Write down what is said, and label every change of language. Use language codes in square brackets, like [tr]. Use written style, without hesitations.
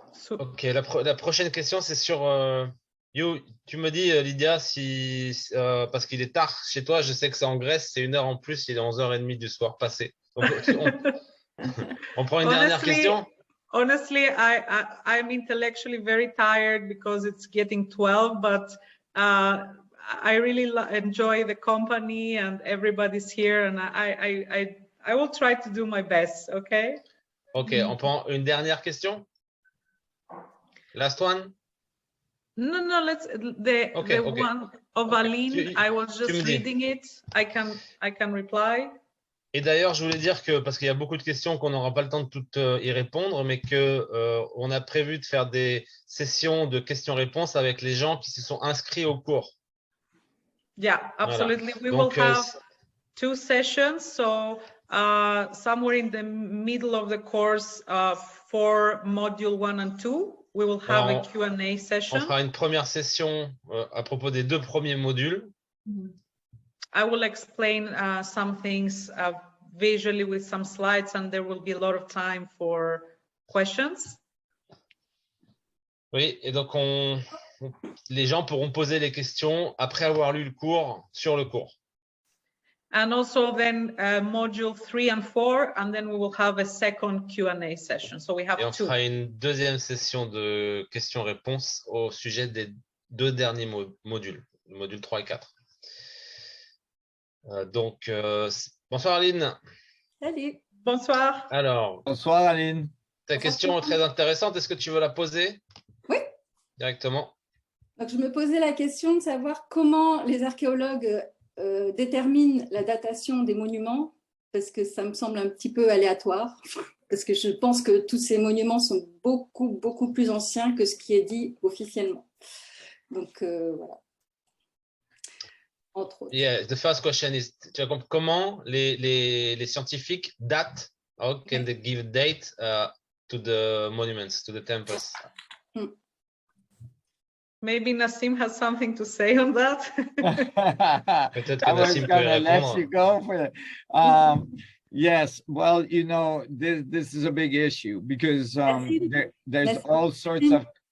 [fr] Ok, la prochaine question, c'est sur Tu me dis, Lydia, si, parce qu'il est tard chez toi, je sais que c'est en Grèce, c'est 1 heure en plus, il est 11h30 du soir passé. Donc, on prend une dernière question? [en] Honestly, I'm intellectually very tired because it's getting 12, but I really enjoy the company and everybody's here, and I will try to do my best, okay? [fr] Ok, on prend une dernière question? [en] Last one? No, let's the one of Aline. I was just reading it. I can reply. [fr] Et d'ailleurs, je voulais dire que, parce qu'il y a beaucoup de questions qu'on n'aura pas le temps de toutes y répondre, mais qu'on a prévu de faire des sessions de questions-réponses avec les gens qui se sont inscrits au cours. [en] Yeah, absolutely. [fr] Voilà. [en] We will have 2 sessions. So somewhere in the middle of the course for module 1 and 2, we will have a Q&A session. [fr] On fera une première session à propos des 2 premiers modules. [en] I will explain some things visually with some slides, and there will be a lot of time for questions. [fr] Oui, et donc les gens pourront poser les questions après avoir lu le cours, sur le cours. [en] And also then module 3 and 4, and then we will have a second Q&A session. So we have 2. [fr] Et on fera une deuxième session de questions-réponses au sujet des 2 derniers modules, modules 3 et 4. Donc, bonsoir Aline. Salut. Bonsoir. Alors, bonsoir Aline. Ta question est très intéressante. Est-ce que tu veux la poser? Oui. Directement. Donc, je me posais la question de savoir comment les archéologues déterminent la datation des monuments, parce que ça me semble un petit peu aléatoire, parce que je pense que tous ces monuments sont beaucoup plus anciens que ce qui est dit officiellement. Donc, voilà. Entre autres. [en] Yeah, the first question is, [fr] comment les scientifiques datent, [en] how can they give a date to the monuments, to the temples? Maybe Nassim has something to say on that. [fr] Peut-être que Nassim peut répondre. [en] Yes, well, you know, this is a big issue because there's all sorts of...